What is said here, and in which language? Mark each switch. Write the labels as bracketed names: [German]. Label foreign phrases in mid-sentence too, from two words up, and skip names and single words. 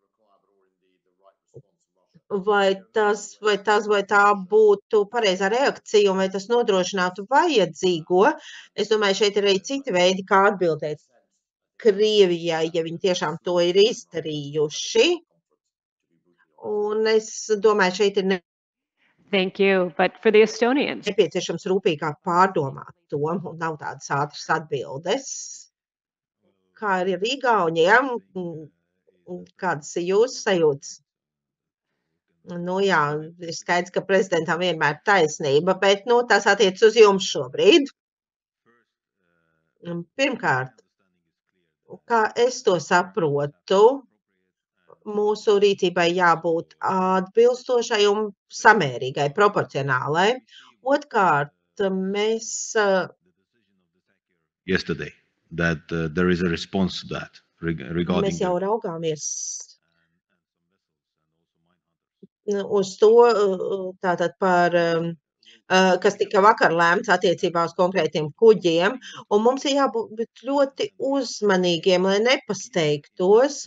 [Latvian] Vai tā būtu pareizā reakcija un vai tas nodrošinātu vajadzīgo. Es domāju, šeit ir arī citi veidi, kā atbildēt Krievijai, ja viņi tiešām to ir izdarījuši. Un es domāju, šeit ir [English] Thank you, but for the Estonians. [Latvian] Nepieciešams rūpīgāk pārdomāt to, un nav tādas ātras atbildes. Kā ir Igaunijam? Kādas ir jūsu sajūtas? Nu jā, ir skaidrs, ka prezidentam vienmēr taisnība, bet tas attiec uz jums šobrīd. Pirmkārt, kā es to saprotu, mūsu rīcībai jābūt atbilstošai un samērīgai, proporcionālai. Otkārt, mēs [English] yesterday that there is a response to that regarding [Latvian] Mēs jau raugāmies uz to, tātad par, kas tika vakar lēmts attiecībā uz konkrētiem kuģiem, un mums ir jābūt ļoti uzmanīgiem, lai nepasteigtos.